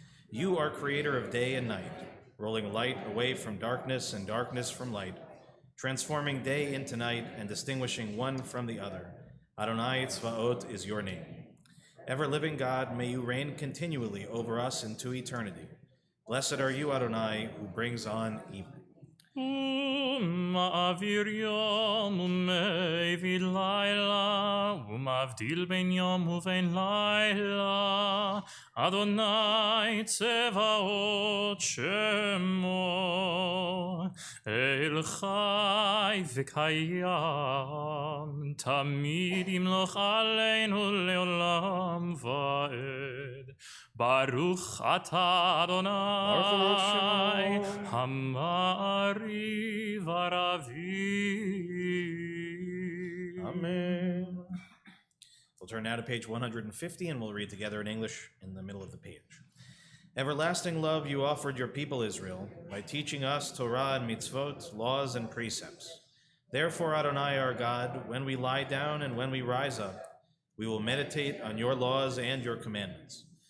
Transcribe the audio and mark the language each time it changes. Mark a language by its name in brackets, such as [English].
[English] You are creator of day and night, rolling light away from darkness and darkness from light, transforming day into night and distinguishing one from the other. Adonai Tzvaot is your name. Ever-living God, may you reign continually over us into eternity. Blessed are you, Adonai, who brings on evening. [Hebrew] מעביר יום ומביא לילה, ומבדיל בין יום ובין לילה, אדוני צבאות שמו, אל חי וקיים, תמיד ימלוך עלינו לעולם ועד. ברוך אתה אדוני, המעריב ערבים. [English] Amen. We'll turn now to page 150, and we'll read together in English in the middle of the page. Everlasting love you offered your people Israel by teaching us Torah and mitzvot, laws and precepts. Therefore, Adonai our God, when we lie down and when we rise up, we will meditate on your laws and your commandments.